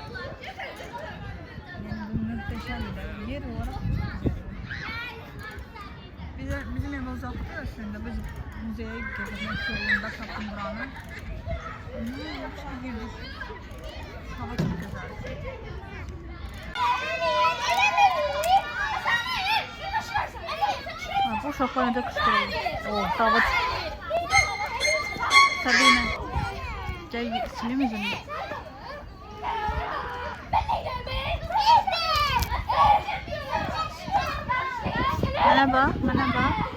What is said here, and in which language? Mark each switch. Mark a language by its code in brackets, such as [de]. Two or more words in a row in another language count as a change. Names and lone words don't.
[tr] Yani bu muhteşem bir yer olarak çok güzel. [az] Bizim ev uzaktı aslında. Biz müzeye gezmek yolunda tapdım buranı. [tr] Yaxşı girdik. Hava çok güzel. [az] Bu uşaqlar necə qışqırır. Oh, Davut. Sabine. Gəl silim üzünü. Mənə bax, mənə bax.